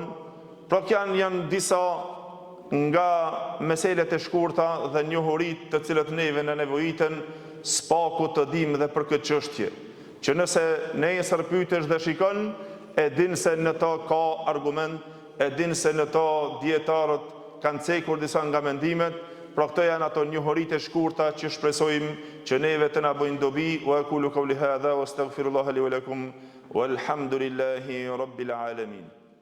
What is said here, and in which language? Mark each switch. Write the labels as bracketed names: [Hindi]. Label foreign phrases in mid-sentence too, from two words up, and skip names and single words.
[Albanian] Pra janë disa nga meselet e shkurta dhe njohurit të cilët neve në nevojiten spaku të dim dhe për këtë çështje, që nëse nesër pyetesh dhe shikon, e din se në to ka argument, e din se në to dietarët kanë cekur disa nga mendimet. Pra këto janë ato njohurit e shkurta që shpresojmë që neve të na bëjnë dobi. [Arabic] وأقول قولي هذا وأستغفر الله لي ولكم والحمد لله رب العالمين.